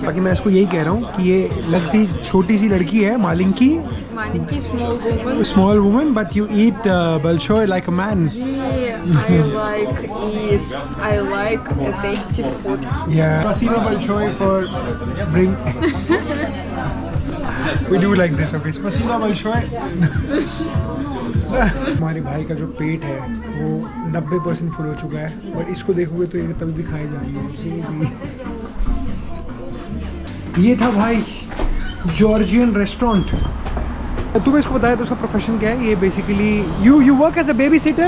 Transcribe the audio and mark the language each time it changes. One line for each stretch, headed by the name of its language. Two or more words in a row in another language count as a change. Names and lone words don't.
Hindi: बाकी मैं इसको यही कह रहा हूँ कि ये लगती छोटी सी लड़की है, मालिंकी,
English: Маленький small woman. small woman, but you eat बलशोय like a man। Yeah, I like it. I like a tasty food. Yeah.
Russian: Спасибо большое
English: for bring. We do like this, okay?
Russian: Спасибо большое.
Hindi: हमारे भाई का जो पेट है वो 90% फुल हो चुका है, बट इसको देखोगे तो ये तभी भी खाए जाएंगे। ये था भाई
English: Georgian restaurant.
Hindi: तुम्हें इसको बताया तो उसका प्रोफेशन क्या है? ये
English: basically you work as a baby sitter.